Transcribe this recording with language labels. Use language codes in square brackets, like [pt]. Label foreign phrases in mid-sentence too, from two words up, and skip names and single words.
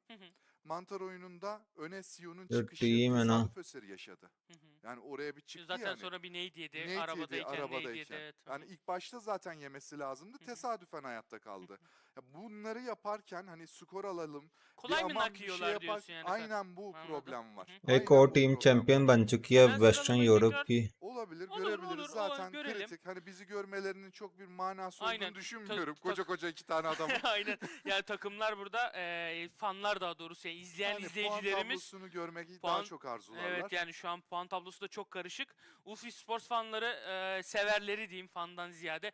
[tr] Mantar oyununda öne Sion'un çıkışı tesadüf eseri yaşadı. Yani oraya bir çıktı zaten yani. sonra bir nade yedi. Nade Arabadayken. yedi. Evet. Yani ilk başta zaten yemesi lazımdı. Tesadüfen hayatta kaldı. Ya bunları yaparken hani skor alalım. Kolay mı aman nak yiyorlar diyorsun yani. Aynen bu Anladım. problem var. [hi] एक और टीम चैंपियन बन चुकी है [tr] Hemen [hi] वेस्टर्न [tr] sıralamayı [hi] यूरोप [tr] tekrar- [hi] की. [tr] Olabilir, Olur, görebiliriz. olur, Zaten görelim. kritik. Hani bizi görmelerinin çok bir manası Aynen. olduğunu düşünmüyorum. Koca iki tane adam. Aynen. Yani takımlar burada fanlar daha doğrusu yani izleyen Yani puan izleyicilerimiz tablosunu görmek daha puan- çok arzularlar. evet yani şu an puan tablosu da çok karışık. Ulfi Sports fanları severleri diyeyim fandan ziyade.